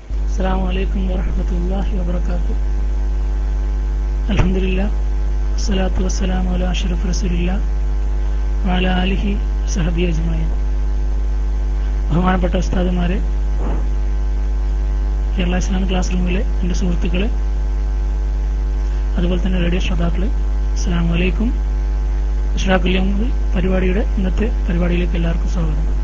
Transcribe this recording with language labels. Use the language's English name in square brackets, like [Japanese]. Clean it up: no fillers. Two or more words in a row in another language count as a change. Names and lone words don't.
[Arabic] السلام عليكم ورحمة الله وبركاته. الحمد لله والصلاة والسلام على أشرف رسول الله وعلى آله وصحبه أجمعين. [Malayalam] ബഹുമാനപ്പെട്ട ഉസ്താദുമാരെ, കേരള ഇസ്ലാമിക് ക്ലാസ് റൂമിലെ എൻ്റെ സുഹൃത്തുക്കളെ, അതുപോലെ തന്നെ റേഡിയോ ശ്രോതാക്കളെ, [Arabic] السلام عليكم. [Malayalam] ഇഷ്റാഖുൽ യൗം പരിപാടിയുടെ ഇന്നത്തെ പരിപാടിയിലേക്ക് എല്ലാവർക്കും സ്വാഗതം.